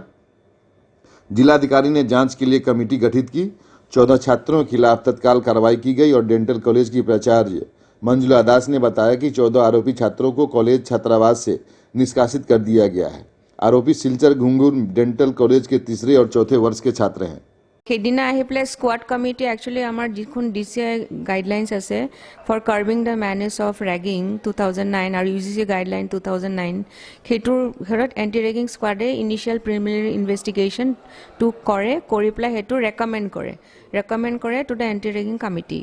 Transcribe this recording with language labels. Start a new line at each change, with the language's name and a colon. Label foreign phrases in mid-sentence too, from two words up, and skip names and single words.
Hindi: जिलाधिकारी ने जांच के लिए कमेटी गठित की। 14 छात्रों के खिलाफ तत्काल कार्रवाई की गई और डेंटल कॉलेज की प्राचार्य मंजुला दास ने बताया कि 14 आरोपी छात्रों को कॉलेज छात्रावास से निष्कासित कर दिया गया है। आरोपी सिलचर घुंगुर डेंटल कॉलेज के 3रे और 4थे वर्ष के छात्र हैं।
Assamese: সেইদিনা আহি পেলাই
English: squad committee actually
Assamese: আমাৰ যিখন DCI গাইডলাইন্স আছে
English: for curbing the menace of ragging
Assamese: 2009 আৰু UGC গাইডলাইন 2009 সেইটোৰ ঘৰত
English: anti ragging squad initial preliminary investigation
Assamese: কৰি পেলাই সেইটো ৰেকমেণ্ড কৰে
English: to the anti ragging committee.